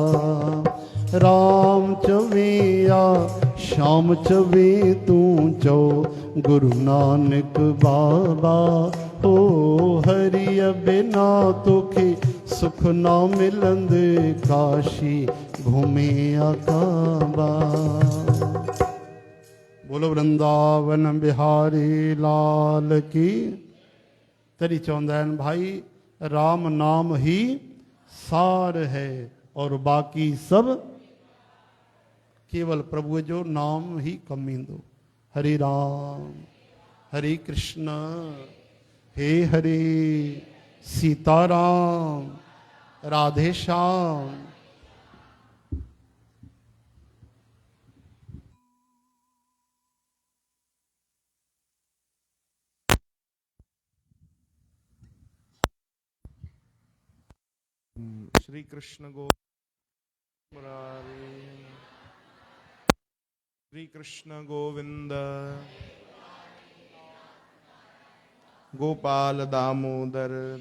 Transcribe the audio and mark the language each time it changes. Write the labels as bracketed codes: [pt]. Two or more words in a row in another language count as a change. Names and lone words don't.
[sd] राम चवे या शाम चवे तू चो गुरु नानक बाबा ओ हरिय बिना तोखे सुख न मिलंद काशी घूमे या काबा। [hi] बोलो वृंदावन बिहारी लाल की। [sd] तरी चवंदा आहिनि भाई [hi] राम नाम ही सार है और बाकी सब केवल [sd] प्रभु जो नाम ही कम ईंदो। [hi] हरे राम हरे कृष्ण हे हरे सीताराम राधे श्याम। श्री कृष्ण गो मुरारी श्री कृष्ण गोविंद गोपाल दामोदर।